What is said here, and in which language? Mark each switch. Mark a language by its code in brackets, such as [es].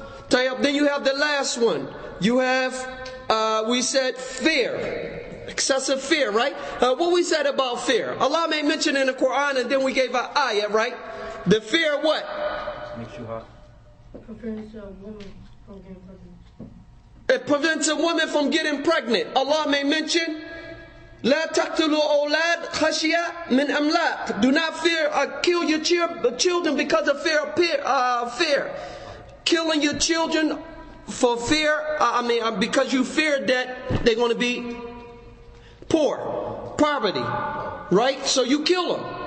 [en] Then you have the last one. You have, we said fear. Excessive fear, right? What we said about fear? Allah may mention in the Qur'an, and then we gave an ayah, right? The fear what? Makes you hot. Prevents a woman from getting pregnant. It prevents a woman from getting pregnant. Allah may mention, [ar] لا تقتلوا أولاد خشية من أملاق. [en] Do not fear, kill your children because of fear. Killing your children for fear, because you fear that they're going to be poor, poverty, right? So you kill them.